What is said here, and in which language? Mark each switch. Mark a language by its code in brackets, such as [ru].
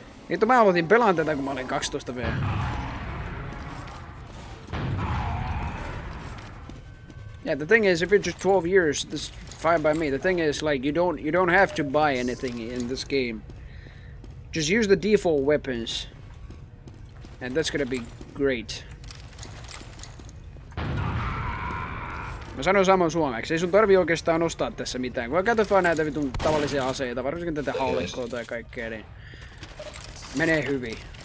[fi] Vittu mä aloitin pelaan tätä, kun mä olin 12V. [en] Yeah, the thing is, if it's just 12 years, this is fine by me. The thing is, like, you don't have to buy anything in this game. Just use the default weapons, and that's gonna be great. [fi] Mä sanon saman suomeksi. Ei sun tarvii oikeastaan ostaa tässä mitään. Kun käytät vaan näitä vitun tavallisia aseita, varsinkin tätä haulikkoa tai kaikkea, niin menee hyvin.